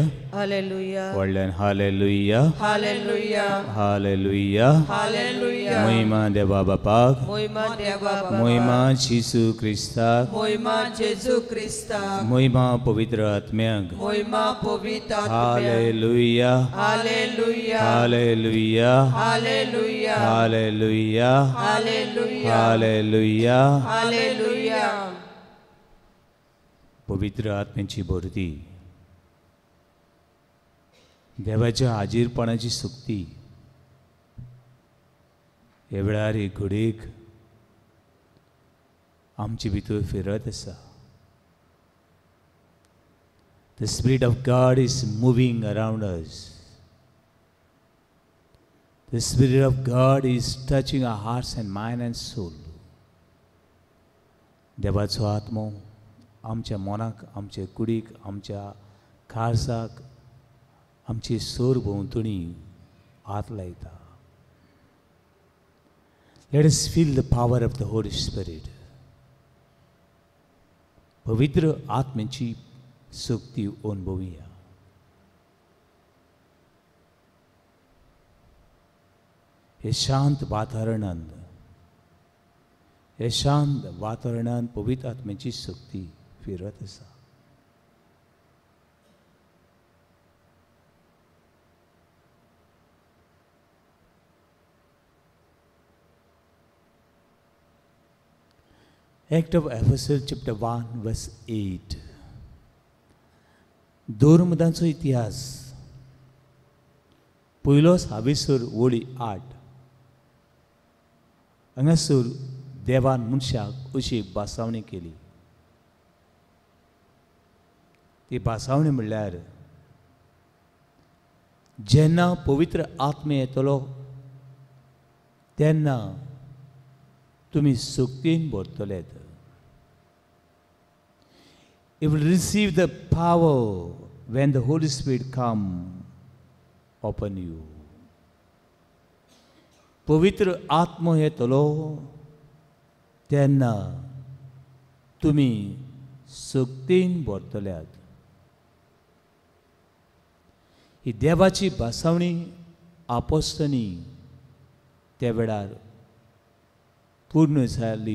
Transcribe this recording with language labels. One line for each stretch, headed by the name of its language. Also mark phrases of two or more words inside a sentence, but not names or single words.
English: Hallelujah. World hallelujah. Hallelujah. Hallelujah. Hallelujah.
Konkani: महिमा देवा बापाक. महिमा देवा बापा. महिमा यीशु ख्रिस्ताक. महिमा येशू ख्रिस्ताक. महिमा पवित्र आत्म्याक. महिमा पवित्र आत्म्याक.
English: Hallelujah. Hallelujah. Hallelujah. Hallelujah. Hallelujah. Hallelujah. Hallelujah. Hallelujah.
Konkani: पवित्र आत्म्याची भरती, देवाच्या हाजीरपणाची सक्ती हे वेळार एक घडीक आमचे भितर फिरत आसा.
English: The Spirit of God is moving around us. The Spirit of God is touching our hearts and mind and soul.
Konkani: देवाचो आत्मो आमच्या मनाक, आमच्या कुडीक, आमच्या खारसाक, आमची सोर भोंवतणी हात लायता.
English: Let us feel the power of the Holy Spirit.
Konkani: पवित्र आत्म्याची शक्ती अनुभवूया. हे शांत वातावरणांत पवित्र आत्म्याची शक्ती फिरत आसा.
English: Act of Apostles chapter 1 verse 8.
Konkani: दोरमदांचो इतिहास पयलो 26 वळी 8. हांगासर देवान मनशाक अशी भासावणी केली. ती भासावणी म्हणल्यार जेन्ना पवित्र आत्मे येतलो तेन्ना तुमी शक्तीन भरतलेत.
English: You will receive the power when the Holy Spirit come upon you.
Konkani: पवित्र आत्मो येतलो तेन्ना तुमी शक्तीन भरतल्यात. ही देवाची भासावणी आपोस्तनी त्या वेळार पूर्ण जाली.